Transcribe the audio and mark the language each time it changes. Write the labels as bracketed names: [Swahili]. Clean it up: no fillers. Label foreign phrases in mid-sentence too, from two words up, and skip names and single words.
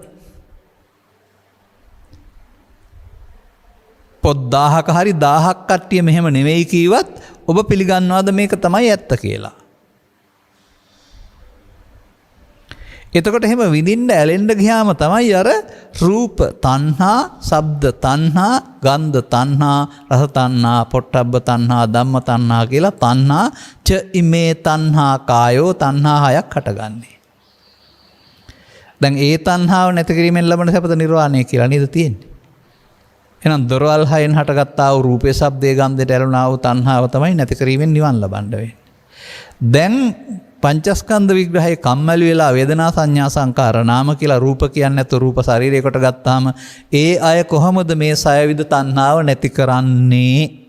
[Sinhala] පොත් 1000ක හරි 1000ක් කට්ටිය මෙහෙම නෙවෙයි කීවත් ඔබ පිළිගන්නවද මේක තමයි ඇත්ත කියලා? එතකොට එහෙම විඳින්න ඇලෙන්න ගියාම තමයි අර රූප තණ්හා, ශබ්ද තණ්හා, ගන්ධ තණ්හා, රස තණ්හා, පොට්ටබ්බ තණ්හා, ධම්ම තණ්හා කියලා තණ්හා [Pali] ච ඉමේ තණ්හා කායෝ [Sinhala] තණ්හා 6ක් හටගන්නේ. දැන් ඒ තණ්හාව නැති කිරීමෙන් ලබන සැපත නිර්වාණය කියලා නේද තියෙන්නේ? එහෙනම් දොරවල් 6න් හටගත්තා වූ රූපේ, ශබ්දේ, ගන්ධයට ඇලුනා වූ තණ්හාව තමයි නැති කිරීමෙන් නිවන් ලබන්න වෙන්නේ. දැන් පංචස්කන්ධ විග්‍රහයේ කම්මැලි වෙලා වේදනා සංඥා සංකාර නාම කියලා රූප කියන්නේ නැතු රූප ශරීරයකට ගත්තාම ඒ අය කොහොමද මේ 6 විද තණ්හාව නැති කරන්නේ?